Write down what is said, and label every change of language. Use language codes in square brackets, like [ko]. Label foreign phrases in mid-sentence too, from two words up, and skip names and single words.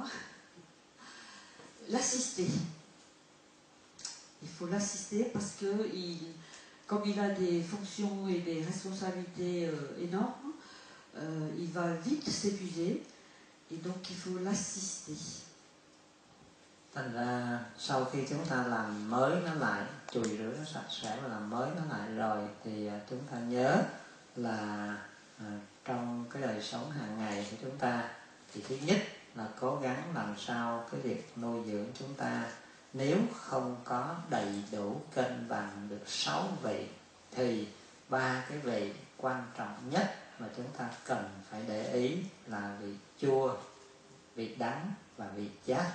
[fr] L'assister. Il faut l'assister parce que comme il a des fonctions et des responsabilités énormes, il va vite s'épuiser et donc il faut l'assister. [vi] Thành ra sau khi chúng ta làm mới nó lại, chùi rửa nó sạch sẽ và làm mới nó lại rồi thì chúng ta nhớ là trong cái đời sống hàng ngày của chúng ta thì thứ nhất là cố gắng làm sao cái việc nuôi dưỡng chúng ta nếu không có đầy đủ cân bằng được 6 vị thì 3 cái vị quan trọng nhất mà chúng ta cần phải để ý là vị chua, vị đắng và vị chát.